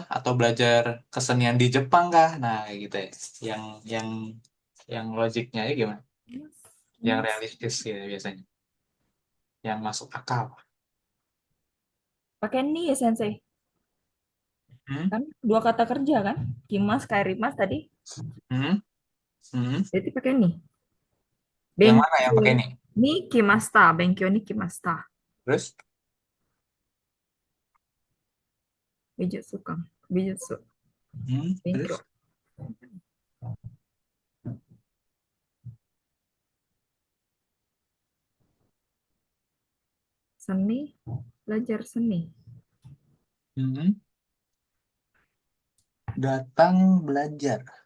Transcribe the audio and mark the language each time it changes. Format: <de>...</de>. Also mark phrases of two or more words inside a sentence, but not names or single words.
<id>Atau belajar kesenian di Jepang kah? Nah, kayak gitu ya. Yang yang yang logiknya ya gimana? Yang Kimas. realistis ya biasanya. Yang masuk akal. Pakai ni ya sensei. Hmm? Kan dua kata kerja kan? Kimas, kairimas tadi. Hmm? Hmm? Jadi pakai ni. Yang mana yang Benkyo pakai ini?</id> <ja>に来ました。勉強に来ました.</ja> <id>Terus? Bijutsu kan. Bijutsu. Benkyo. Terus? Seni. Belajar seni. Hmm? Datang belajar.</id>